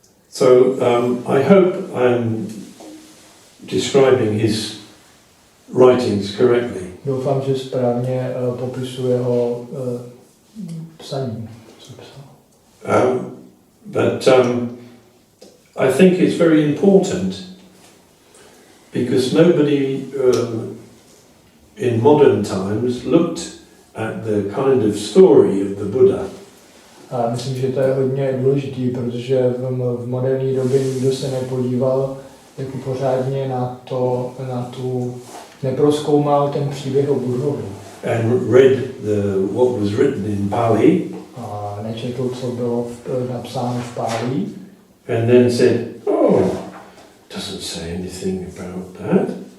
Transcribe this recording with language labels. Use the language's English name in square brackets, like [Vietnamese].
[English] So I hope I'm describing his writings correctly. [Czech] Doufám, že správně popisuje jeho psaní, co psal. [English] But I think it's very important because nobody in modern times looked at the kind of story of the Buddha. [Czech] A myslím, že to je hodně důležitý, protože v moderní době nikdo se nepodíval jako pořádně na tu neprozkoumal ten příběh o Buddhovi. [English] And read what was written in Pali. [Czech] A nečetl, co bylo napsáno v Pálí. [English] And then said, oh, doesn't say anything about that.